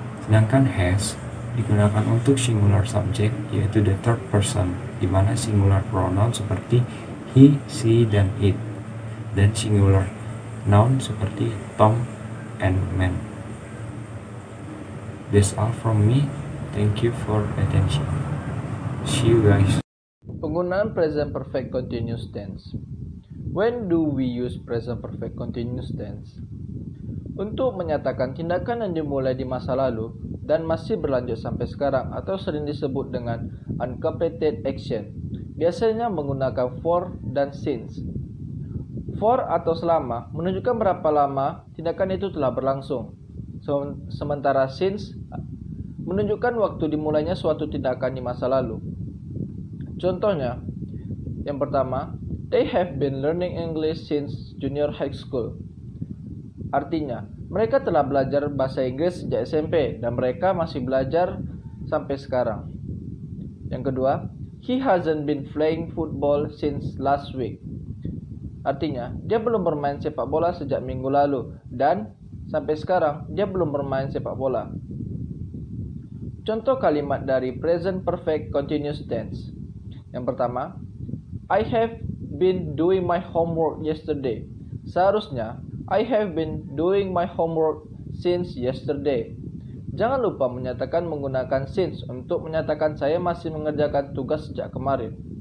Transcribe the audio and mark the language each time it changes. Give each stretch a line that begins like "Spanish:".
Indonesian: Sedangkan has digunakan untuk singular subject yaitu the third person, di mana singular pronoun seperti he, she, dan it, dan singular noun seperti Tom and man.
English: That's all from me. Thank you for attention. See you guys.
Indonesian: Penggunaan present perfect continuous tense.
English: When do we use present perfect continuous tense?
Indonesian: Untuk menyatakan tindakan yang dimulai di masa lalu dan masih berlanjut sampai sekarang atau sering disebut dengan uncompleted action, biasanya menggunakan for dan since. For atau selama menunjukkan berapa lama tindakan itu telah berlangsung, sementara since menunjukkan waktu dimulainya suatu tindakan di masa lalu. Contohnya, yang pertama,
English: they have been learning English since junior high school.
Indonesian: Artinya, mereka telah belajar bahasa Inggris sejak SMP dan mereka masih belajar sampai sekarang. Yang kedua,
English: he hasn't been playing football since last week.
Indonesian: Artinya, dia belum bermain sepak bola sejak minggu lalu dan sampai sekarang dia belum bermain sepak bola. Contoh kalimat dari present perfect continuous tense. Yang pertama,
English: I have been doing my homework yesterday. Seharusnya, I have been doing my homework since yesterday.
Indonesian: Jangan lupa menyatakan menggunakan since untuk menyatakan saya masih mengerjakan tugas sejak kemarin.